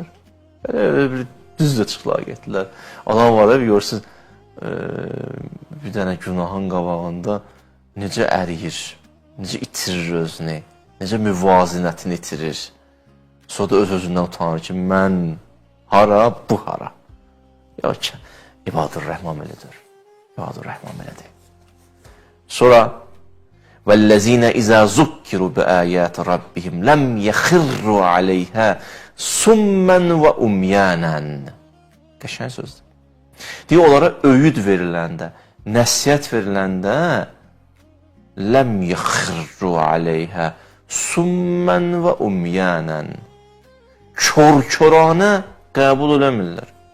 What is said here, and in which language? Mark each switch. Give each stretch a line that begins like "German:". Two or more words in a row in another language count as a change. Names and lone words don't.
Azerbaijani: Belə düz də çıxlar getdilər. Adam var, görürsün, bir dənə günahın qabağında necə əriyir, necə itirir özünü, necə müvazinətini itirir. Sonra da öz-özündən utanır ki, mən hara, bu hara. Yox ki, İbadur-Rəhman elədir. İbadur-Rəhman elədir.
Arabic: Sonra وَالَّذِينَ إِذَا ذُكِّرُوا بِآيَاتِ رَبِّهِمْ لَمْ يَخِرُّوا عَلَيْهَا سُمَّنْ وَأُمْيَانًا.
Azerbaijani: Qəşəng sözdür. Deyir, onlara öyüd veriləndə, nəsiyyət veriləndə
Arabic: لم يخروا عليها صما وعميانا.
Azerbaijani: Kör-köranə qəbul eləmirlər.